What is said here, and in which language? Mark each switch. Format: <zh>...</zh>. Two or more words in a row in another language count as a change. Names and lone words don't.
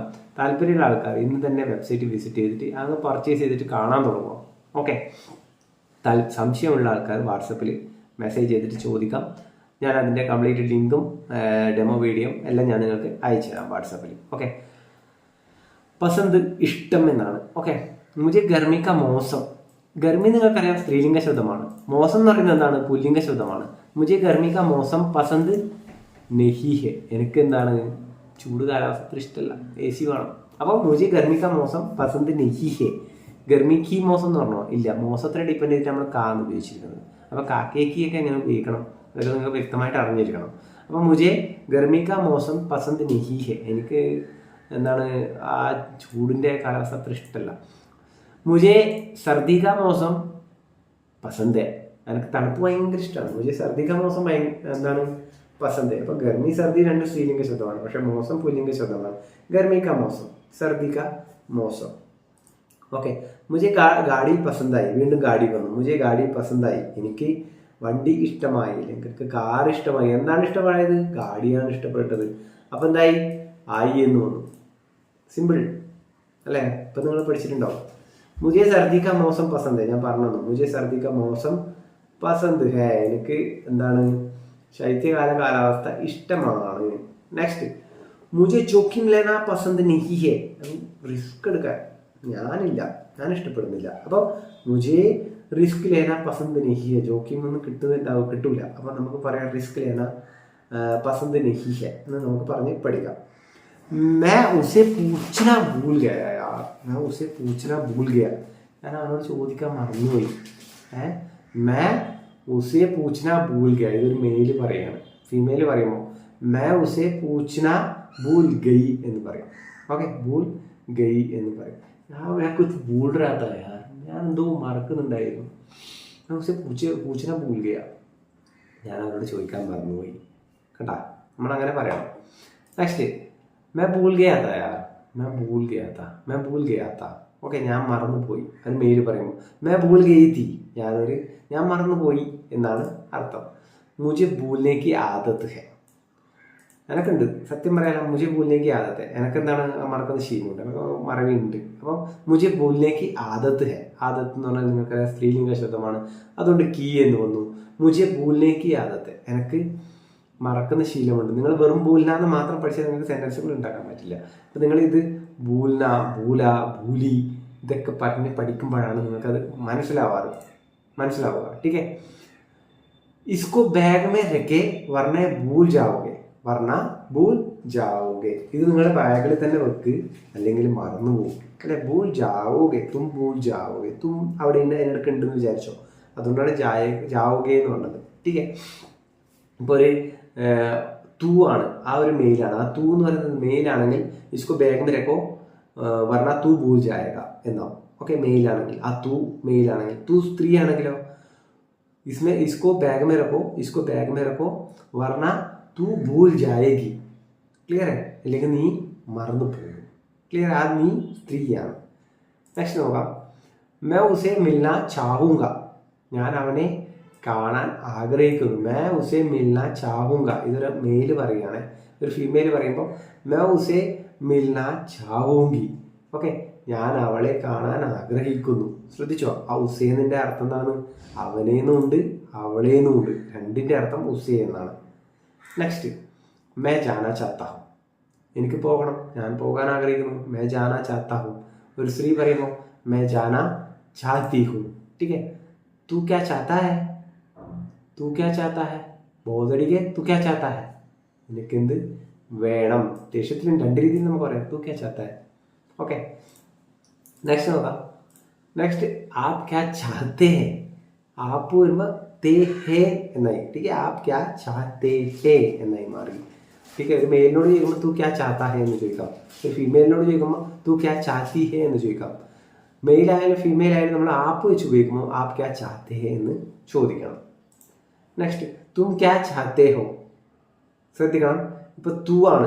<ml>താല്പര്യമുള്ള ആൾക്കാർ ഇന്ന് തന്നെ വെബ്സൈറ്റ് വിസിറ്റ് ചെയ്തിട്ട് അത് പർച്ചേസ് ചെയ്തിട്ട് കാണാൻ തുടങ്ങുക. ഓക്കെ. സംശയമുള്ള ആൾക്കാർ വാട്സപ്പിൽ മെസ്സേജ് ചെയ്തിട്ട് ചോദിക്കാം. ഞാൻ അതിൻ്റെ കംപ്ലീറ്റ് ലിങ്കും ഡെമോ വീഡിയോയും എല്ലാം ഞാൻ നിങ്ങൾക്ക് അയച്ചു തരാം വാട്സപ്പിൽ. ഓക്കെ. പസന്ത് ഇഷ്ടം എന്നാണ്. ഓക്കെ.</ml> <hi>മുझे गर्मी का मौसम.</hi> <ml>ഗർമി നിങ്ങൾക്കറിയാം സ്ത്രീലിംഗ ശബ്ദമാണ്. മോസം എന്ന് പറയുന്നത് എന്താണ്? പുല്ലിംഗ ശബ്ദമാണ്.</ml> <hi>മുझे गर्मी का मौसम पसंद नहीं है.</hi> <ml>എനിക്ക് എന്താണ്? ചൂട് കാലാവസ്ഥ ഇഷ്ടമല്ല, AC വേണം.</ml> <hi>അപ്പോൾ മുझे गर्मी का मौसम पसंद नहीं है. गर्मी की मौसम</hi> <ml>എന്ന് പറഞ്ഞോ? ഇല്ല, മോസത്തിനെ ഡിപ്പെൻഡ് ചെയ്തിട്ട് നമ്മൾ കാന്ന് ഉപയോഗിച്ചിരിക്കുന്നത്. അപ്പോൾ കാക്കേക്കിയൊക്കെ എങ്ങനെ ഉപയോഗിക്കണം അതൊക്കെ നിങ്ങൾ വ്യക്തമായിട്ട് അറിഞ്ഞിരിക്കണം.</ml> <hi>അപ്പോൾ മുझे गर्मी का मौसम पसंद नहीं है.</hi> <ml>എനിക്ക് എന്താണ് ആ ചൂടിൻ്റെ കാലാവസ്ഥ അത്ര ഇഷ്ടമല്ല.</ml> <hi>മുझे सर्दी का मौसम पसंद है.</hi> <ml>എനിക്ക് തണുപ്പ് ഭയങ്കര ഇഷ്ടമാണ്.</ml> <hi>മുझे सर्दी का मौसम എന്താണ്? പസന്ത്.</hi> <ml>അപ്പോൾ ഗർമി സർദി 2 സ്ത്രീലിംഗ ശബ്ദമാണ്, പക്ഷേ മോസം പുല്ലിംഗ ശബ്ദമാണ്.</ml> <hi>गर्मी का मौसम, सर्दी का मौसम. ഓക്കെ. मुझे गाड़ी</hi> <ml>പസന്തായി. വീണ്ടും ഗാഡി വന്നു.</ml> <hi>मुझे गाड़ी</hi> <ml>പസന്തായി. എനിക്ക് വണ്ടി ഇഷ്ടമായി, എനിക്ക് കാർ ഇഷ്ടമായി. എന്താണ് ഇഷ്ടമായത്? ഗാഡിയാണ് ഇഷ്ടപ്പെട്ടത്. അപ്പം എന്തായി? ആയി എന്ന് വന്നു. സിമ്പിൾ അല്ലേ? ഇപ്പം നിങ്ങൾ പഠിച്ചിട്ടുണ്ടോ?</ml> <hi>മുझे सर्दी का मौसम पसंद है.</hi> <ml>ഞാൻ പറഞ്ഞു,</ml> <hi>മുझे सर्दी का मौसम पसंद है.</hi> <ml>എനിക്ക് എന്താണ്? ശൈത്യകാല കാലാവസ്ഥ ഇഷ്ടമാണ്. നെക്സ്റ്റ്,</ml> <hi>മുझे जोखिम लेना पसंद नहीं है.</hi> <ml>റിസ്ക് എടുക്കാൻ ഞാൻ ഇഷ്ടപ്പെടുന്നില്ല.</ml> <hi>അപ്പോൾ मुझे रिस्क लेना पसंद नहीं है.</hi> <ml>ജോക്കിം ഒന്നും കിട്ടൂല. അപ്പോൾ നമുക്ക് പറയാം</ml> <hi>रिस्क लेना पसंद नहीं है</hi> <ml>എന്ന് നമുക്ക് പറഞ്ഞ് പഠിക്കാം.</ml> <hi>मैं उसे पूछना भूल गया यार. मैं उसे पूछना भूल गया.</hi> <ml>ഞാൻ അവനോട് ചോദിക്കാൻ മറന്നുപോയി.</ml> <hi>मैं उसे पूछना भूल गया.</hi> <ml>ഇതൊരു മെയിൽ പറയാണ്. ഫീമെയിൽ പറയുമ്പോൾ</ml> <hi>मैं उसे पूछना भूल गई</hi> <ml>എന്ന് പറയും. ഓക്കെ.</ml> <hi>भूल गई</hi> <ml>എന്ന് പറയും.</ml> <hi>मैं कुछ भूल रहा था यार.</hi> <ml>ഞാൻ എന്തോ മറക്കുന്നുണ്ടായിരുന്നു.</ml> <hi>मैं उसे पूछना भूल गया.</hi> <ml>ഞാൻ അവനോട് ചോദിക്കാൻ മറന്നുപോയി. കണ്ടാ, നമ്മളങ്ങനെ പറയണം. നെക്സ്റ്റ്,</ml> <hi>मैं भूल गया था यार. मैं भूल गया था.</hi> <ml>ഓക്കെ. ഞാൻ മറന്നുപോയി. അത് മെയിൽ പറയുമ്പോൾ</ml> <hi>मैं भूल गई थी.</hi> <ml>ഞാൻ മറന്നുപോയി എന്നാണ് അർത്ഥം.</ml> <hi>मुझे भूलने की आदत है.</hi> <ml>എനക്കുണ്ട്, സത്യം പറയാലോ,</ml> <hi>मुझे भूलने की आदत है.</hi> <ml>എനക്കെന്താണ്? മറക്കുന്ന ശീലമുണ്ട്, മറവിയുണ്ട്. അപ്പോൾ</ml> <hi>मुझे भूलने की आदत है.</hi> <ml>ആദത്ത് എന്ന് പറഞ്ഞാൽ നിങ്ങൾക്ക് സ്ത്രീലിംഗ ശബ്ദമാണ്, അതുകൊണ്ട് കീ എന്ന് വന്നു.</ml> <hi>मुझे भूलने की आदत है.</hi> <ml>എനിക്ക് മറക്കുന്ന ശീലമുണ്ട്. നിങ്ങൾ വെറും ഭൂൽന എന്ന് മാത്രം പഠിച്ചാൽ നിങ്ങൾക്ക് സെൻറ്റൻസുകൾ ഉണ്ടാക്കാൻ പറ്റില്ല. അപ്പോൾ നിങ്ങളിത് ഭൂൽന, ഭൂല, ഭൂലി ഇതൊക്കെ പഠിക്കുമ്പോഴാണ് നിങ്ങൾക്കത് മനസ്സിലാവുക.</ml> <hi>ठीक है. इसको बैग में रखे वरना भूल जाओगे.</hi> <ml>ഇത് നിങ്ങളുടെ ബാഗിൽ തന്നെ വെക്ക്, അല്ലെങ്കിൽ മറന്നു പോകും.</ml> <hi>അല്ലെ? भूल जाओगे, तुम भूल जाओगे.</hi> <ml>തും അവിടെ അതിനിടയ്ക്ക് ഉണ്ടെന്ന് വിചാരിച്ചോ, അതുകൊണ്ടാണ് ജാവോगे എന്ന് പറഞ്ഞത്.</ml> <hi>ठीक है.</hi> <ml>ഇപ്പോൾ ഒരു തൂ ആണ്, ആ ഒരു മെയിലാണ്. ആ തൂ എന്ന് പറയുന്നത് മെയിലാണെങ്കിൽ</ml> <hi>इसको बैग में रखो वरना तू भूल जाएगा</hi> <ml>എന്നാവും. ഓക്കെ. മെയിലാണെങ്കിൽ ആ തൂ മെയിലാണെങ്കിൽ. തൂ സ്ത്രീ ആണെങ്കിലോ</ml> <hi>इसमें इसको बैग में रखो वरना तू भूल जाएगी.</hi> <ml>ക്ലിയർ? അല്ലെങ്കിൽ നീ മറന്നു പോകും. ക്ലിയർ? ആ നീ സ്ത്രീയാണ്. നെക്സ്റ്റ് നോക്കാം.</ml> <hi>मैं उसे मिलना चाहूँगा.</hi> <ml>ഞാൻ അവനെ കാണാൻ ആഗ്രഹിക്കുന്നു.</ml> <hi>मैं उसे मिलना चाहूँगा.</hi> <ml>ഇതൊരു മെയിൽ പറയുകയാണ്. ഒരു ഫീമെയിൽ പറയുമ്പോൾ</ml> <hi>मैं उसे मिलना चाहूंगी.</hi> <ml>ഓക്കെ, ഞാൻ അവളെ കാണാൻ ആഗ്രഹിക്കുന്നു. ശ്രദ്ധിച്ചോ, ആ ഉസേന്നിന്റെ അർത്ഥം എന്താണ്? അവനേന്നുണ്ട് അവളേന്നുണ്ട്, രണ്ടിന്റെ അർത്ഥം ഉസേ എന്നാണ്.</ml> <hi>നെക്സ്റ്റ്, मैं जाना चाहता हूं.</hi> <ml>എനിക്ക് പോകണം, ഞാൻ പോകാൻ ആഗ്രഹിക്കുന്നു.</ml> <hi>मैं जाना चाहता हूं.</hi> <ml>ഒരു സ്ത്രീ പറയുമ്പോൾ</ml> <hi>मैं जाना चाहती हूं. ठीक है, तू क्या चाहता है? तू क्या चाहता है? ബോധടിക്ക് तू क्या चाहता है?</hi> <ml>നിനക്ക് എന്ത് വേണം? ദേഷ്യത്തിലും രണ്ട് രീതിയിൽ നമുക്ക് പറയാം.</ml> <hi>तू क्या चाहता है?</hi> <ml>ഓക്കെ, നെക്സ്റ്റ് നോക്കാം. നെക്സ്റ്റ്,</ml> <hi>आप क्या चाहते हैं.</hi> <ml>ആപ്പ് വരുമ്പോൾ</ml> <hi>ते हैं</hi> <ml>എന്നായി.</ml> <hi>ठीक है, आप क्या चाहते हैं</hi> <ml>എന്നായി മാറി.</ml> <hi>ठीक है,</hi> <ml>ഒരു മെയിലിനോട് ചോദിക്കുമ്പോൾ</ml> <hi>तू क्या चाहता है</hi> <ml>എന്ന് ചോദിക്കാം. ഒരു ഫീമെയിലിനോട് ചോദിക്കുമ്പോൾ</ml> <hi>तू क्या चाहती है</hi> <ml>എന്ന് ചോദിക്കാം. മെയിൽ ആയാലും ഫീമെയിൽ ആയാലും നമ്മൾ ആപ്പ് വെച്ച് ഉപയോഗിക്കുമ്പോൾ</ml> <hi>आप क्या चाहते हैं</hi> <ml>എന്ന് ചോദിക്കണം. നെക്സ്റ്റ്,</ml> <hi>तुम क्या चाहते हो.</hi> <ml>ശ്രദ്ധിക്കണം, ഇപ്പൊ തൂ ആണ്.</ml>